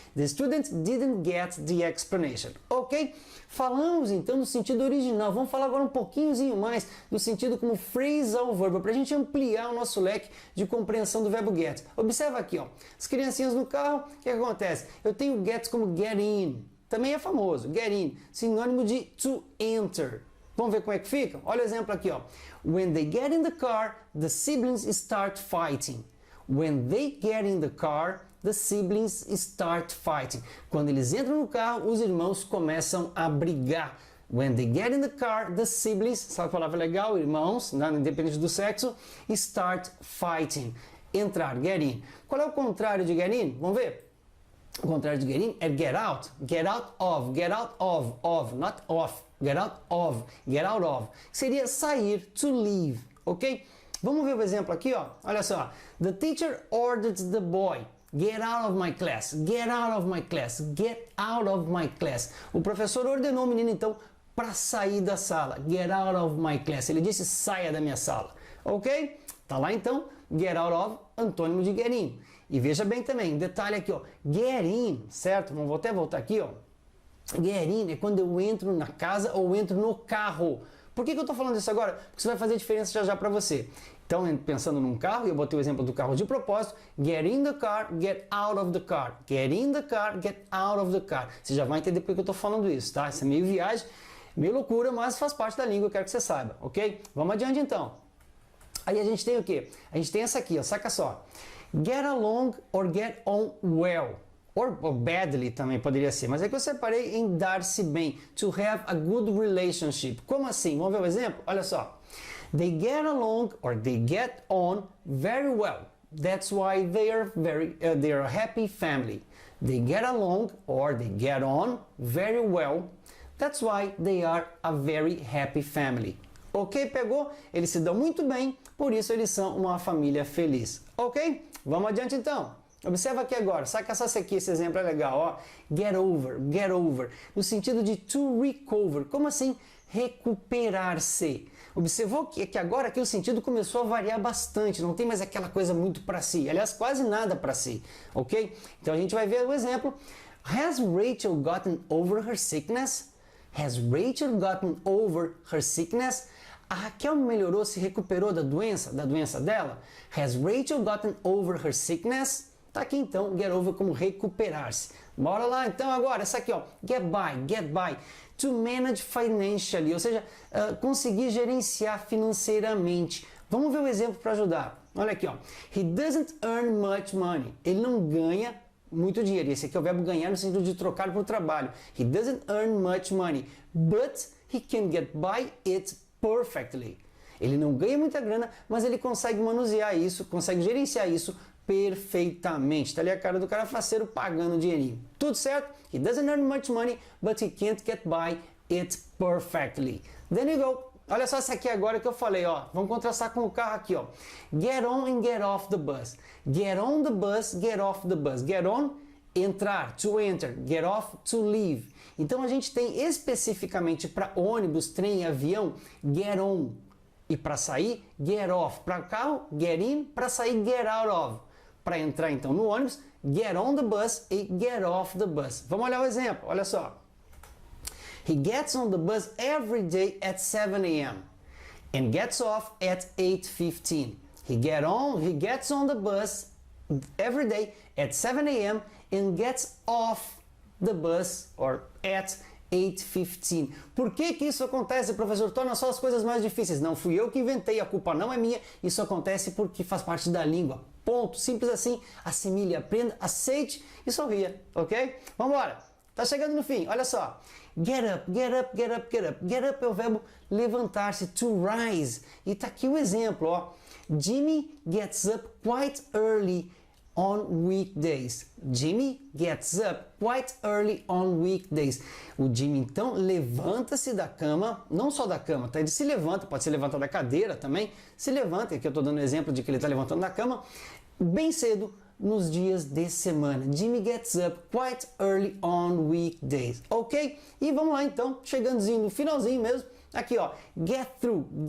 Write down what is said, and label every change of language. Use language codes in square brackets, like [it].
[en] The student didn't get the explanation. Ok? [pt] Falamos então do sentido original. Vamos falar agora um pouquinho mais do sentido como phrasal verb, para a gente ampliar o nosso leque de compreensão do verbo get. Observa aqui, ó. As criancinhas no carro, o que acontece? Eu tenho get como get in. Também é famoso, get in, sinônimo de to enter. Vamos ver como é que fica? Olha o exemplo aqui, ó. [en] When they get in the car, the siblings start fighting. When they get in the car, the siblings start fighting. [pt] Quando eles entram no carro, os irmãos começam a brigar. [en] When they get in the car, the siblings, [pt] sabe a palavra legal? Irmãos, né, independente do sexo, [en] start fighting. [pt] Entrar, get in. Qual é o contrário de get in? Vamos ver. O contrário de get in é get out. [en] Get out of, not off. Get out of. [pt] Seria sair, to leave, ok? Vamos ver o exemplo aqui, ó. Olha só. [en] The teacher ordered the boy. Get out of my class. Get out of my class. Get out of my class. [pt] O professor ordenou o menino, então, para sair da sala. [en] Get out of my class. [pt] Ele disse, saia da minha sala. Ok? Tá lá, então, get out of, antônimo de get in. E veja bem também, detalhe aqui, ó. Get in, certo? Vamos até voltar aqui, ó. Get in é quando eu entro na casa ou entro no carro. Por que eu estou falando isso agora? Porque isso vai fazer diferença já para você. Então, pensando num carro, eu botei o exemplo do carro de propósito. [en] Get in the car, get out of the car. Get in the car, get out of the car. [pt] Você já vai entender por que eu estou falando isso, tá? Isso é meio viagem, meio loucura, mas faz parte da língua, eu quero que você saiba, ok? Vamos adiante então. Aí a gente tem o quê? A gente tem essa aqui, ó, saca só. [en] Get along or get on well. Or badly [pt] também poderia ser, mas é que eu separei em dar-se bem. [en] To have a good relationship. [pt] Como assim? Vamos ver o exemplo? Olha só. [en] They get along or they get on very well. That's why they are a happy family. They get along or they get on very well. That's why they are a very happy family. [pt] Ok? Pegou? Eles se dão muito bem, por isso eles são uma família feliz. Ok? Vamos adiante então. Observa aqui agora, saca só aqui, esse exemplo é legal, ó. Get over, no sentido de to recover. Como assim? Recuperar-se. Observou que agora aqui o sentido começou a variar bastante, não tem mais aquela coisa muito para si, aliás, quase nada para si, ok? Então a gente vai ver o exemplo. [en] Has Rachel gotten over her sickness? Has Rachel gotten over her sickness? [pt] A Raquel melhorou, se recuperou da doença dela? [en] Has Rachel gotten over her sickness? [pt] Tá aqui então, get over como recuperar-se. Bora lá então agora, essa aqui ó, get by. [en] To manage financially, [pt] ou seja, conseguir gerenciar financeiramente. Vamos ver o exemplo para ajudar. Olha aqui ó, [en] he doesn't earn much money. [pt] Ele não ganha muito dinheiro. Esse aqui é o verbo ganhar no sentido de trocar por trabalho. [en] He doesn't earn much money, but he can get by it perfectly. [pt] Ele não ganha muita grana, mas ele consegue manusear isso, consegue gerenciar isso perfeitamente. Tá ali a cara do cara faceiro pagando dinheirinho. Tudo certo? [en] He doesn't earn much money, but he can't get by it perfectly. Then you go. [pt] Olha só essa aqui agora que eu falei, ó. Vamos contrastar com o carro aqui, ó. [en] Get on and get off the bus. Get on the bus, get off the bus. Get on, entrar, to enter. Get off, to leave. [pt] Então a gente tem especificamente para ônibus, trem e avião, get on. E para sair, get off. Para carro, get in. Para sair, get out of. Para entrar então no ônibus, [en] get on the bus [pt] e [en] get off the bus. [pt] Vamos olhar o exemplo, olha só. [en] He gets on the bus every day at 7 a.m. and gets off at 8:15. He gets on the bus every day at 7 a.m. and gets off the bus or at 8:15. [pt] Por que que isso acontece, professor? Torna só as coisas mais difíceis. Não fui eu que inventei, a culpa não é minha. Isso acontece porque faz parte da língua. Ponto. Simples assim. Assimile, aprenda, aceite e sorria, ok? Vamos embora. Tá chegando no fim. Olha só. [en] Get up, get up, get up, get up. [pt] Get up é o verbo levantar-se, to rise. E tá aqui o exemplo, ó. [en] Jimmy gets up quite early on weekdays. Jimmy gets up quite early on weekdays. [pt] O Jimmy então levanta-se da cama, não só da cama, tá? Ele se levanta, pode se levantar da cadeira também, se levanta, aqui eu estou dando exemplo de que ele está levantando da cama, bem cedo nos dias de semana. [en] Jimmy gets up quite early on weekdays, ok? [pt] E vamos lá então, chegando no finalzinho mesmo, aqui ó, get through.